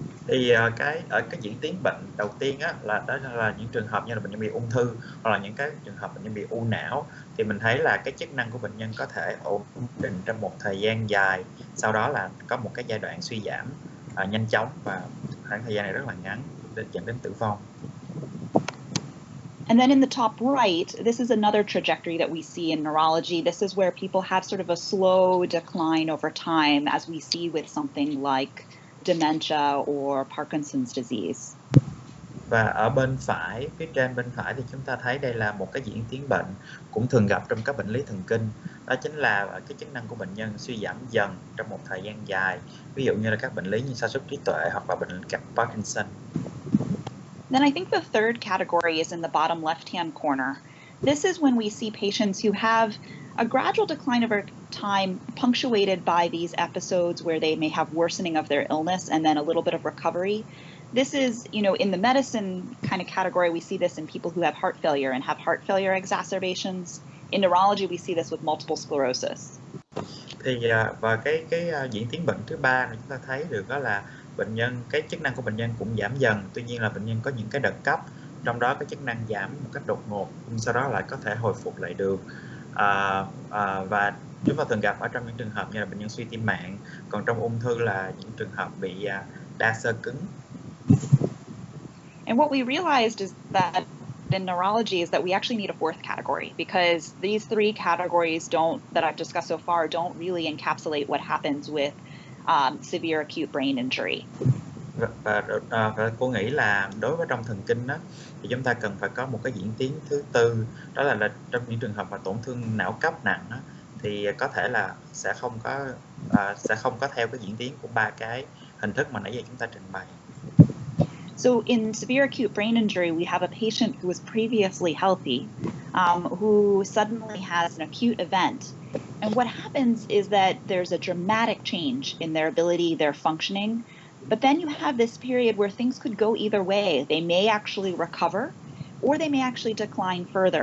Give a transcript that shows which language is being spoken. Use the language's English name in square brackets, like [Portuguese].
[Vietnamese] Thì cái diễn tiến bệnh đầu tiên đó là những trường hợp như là bệnh nhân bị ung thư hoặc là những cái trường hợp bệnh nhân bị u não, thì mình thấy là cái chức năng của bệnh nhân có thể ổn định trong một thời gian dài, sau đó là có một cái giai đoạn suy giảm nhanh chóng và khoảng thời gian này rất là ngắn dẫn đến tử vong. [English] And then in the top right, this is another trajectory that we see in neurology. This is where people have sort of a slow decline over time, as we see with something like dementia or Parkinson's disease. [Vietnamese] Và ở bên phải, phía trên bên phải thì chúng ta thấy đây là một cái diễn tiến bệnh cũng thường gặp trong các bệnh lý thần kinh. Đó chính là cái chức năng của bệnh nhân suy giảm dần trong một thời gian dài. Ví dụ như là các bệnh lý như sa sút trí tuệ hoặc là bệnh Parkinson. [English] Then I think the third category is in the bottom left-hand corner. This is when we see patients who have a gradual decline over time, punctuated by these episodes where they may have worsening of their illness and then a little bit of recovery. This is, in the medicine kind of category, we see this in people who have heart failure and have heart failure exacerbations. In neurology, we see this with multiple sclerosis. [Vietnamese] Thì và cái diễn tiến bệnh thứ ba mà chúng ta thấy được đó là bệnh nhân, cái chức năng của bệnh nhân cũng giảm dần. Tuy nhiên là bệnh nhân có những cái đợt cấp, trong đó cái chức năng giảm một cách đột ngột, nhưng sau đó lại có thể hồi phục lại được. Và chúng ta thường gặp ở trong những trường hợp như là bệnh nhân suy tim mạng, còn trong ung thư là những trường hợp bị đa xơ cứng. [English] And what we realized is that in neurology is that we actually need a fourth category, because these three categories that I've discussed so far don't really encapsulate what happens with severe acute brain injury. [Vietnamese] Và cô nghĩ là đối với trong thần kinh thì chúng ta cần phải có một cái diễn tiến thứ tư, đó là trong những trường hợp mà tổn thương não cấp nặng thì có thể là sẽ không có theo cái diễn tiến của ba cái hình thức mà nãy giờ chúng ta trình bày. [English] So in severe acute brain injury, we have a patient who was previously healthy, who suddenly has an acute event. And what happens is that there's a dramatic change in their ability, their functioning. But then you have this period where things could go either way. They may actually recover, or they may actually decline further.